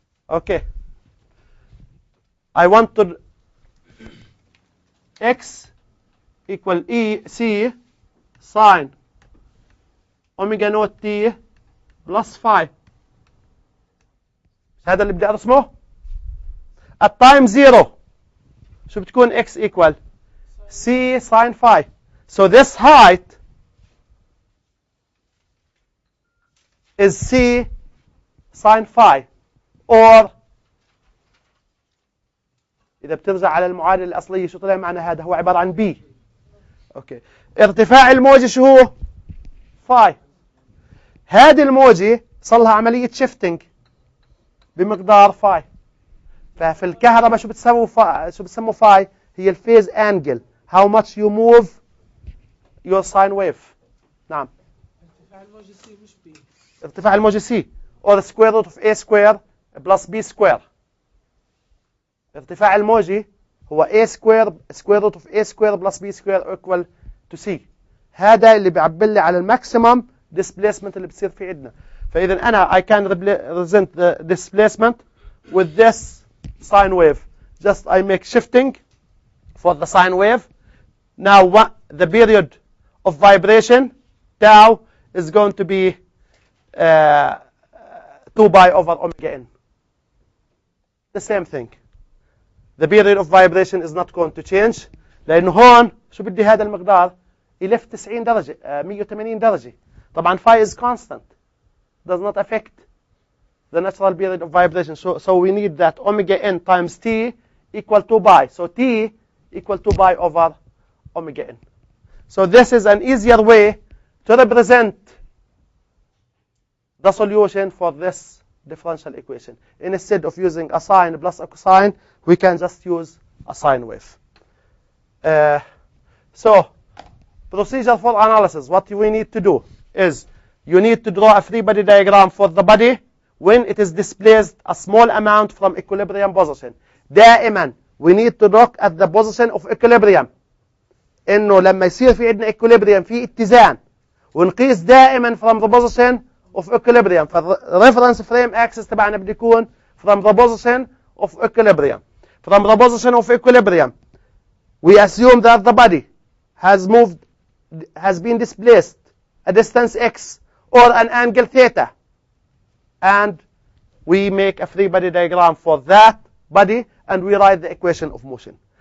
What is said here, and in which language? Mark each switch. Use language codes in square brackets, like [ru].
[en] Okay, I want to x equal E C sine omega naught T plus phi. [ar] هذا اللي بدي أرسمه. [en] At time 0 [ar] شو بتكون [en] x equal C sine phi. So this height is C sine phi, or [ar] إذا بترجع على المعادلة الأصلية شو طلع معنا هذا؟ هو عبارة عن B. أوكي، ارتفاع الموجة شو هو؟ phi. هذه الموجة صار لها عملية shifting بمقدار phi. ففي الكهرباء شو بتسموا phi؟ هي الفيز angle. [en] How much you move your sine wave. [ar] نعم. ارتفاع الموجة سي مش بي. ارتفاع الموجة [en] C or square root of A square plus B square. [ar] ارتفاع الموجة هو [en] A square root of A square plus B square equal to C. [ar] هذا اللي بيعبر لي على الماكسيمم displacement اللي بتصير في عندنا. فإذا أنا [en] I can represent the displacement with this sine wave. Just I make shifting for the sine wave. Now the period of vibration tau is going to be 2 pi over omega n. The same thing. The period of vibration is not going to change. [ar] لأنه هون شو بدي هذا المقدار يلف 90 درجة 180 درجة. [en] طبعا phi is constant, does not affect the natural period of vibration. So we need that omega n times t equal to pi. So t equal to pi over omega n. So this is an easier way to represent the solution for this differential equation. Instead of using a sine plus a cosine, we can just use a sine wave. So procedure for analysis, what we need to do is you need to draw a free body diagram for the body when it is displaced a small amount from equilibrium position. [ar] دائما [en] we need to look at the position of equilibrium. [ar] انه لما يصير في عندنا equilibrium في اتزان ونقيس دائما [en] from the position of equilibrium. فالريفرنس frame axis [ar] تبعنا بده يكون [en] from the position of equilibrium. From the position of equilibrium we assume that the body has moved has been displaced a distance x or an angle theta, and we make a free body diagram for that body, and we write the equation of motion.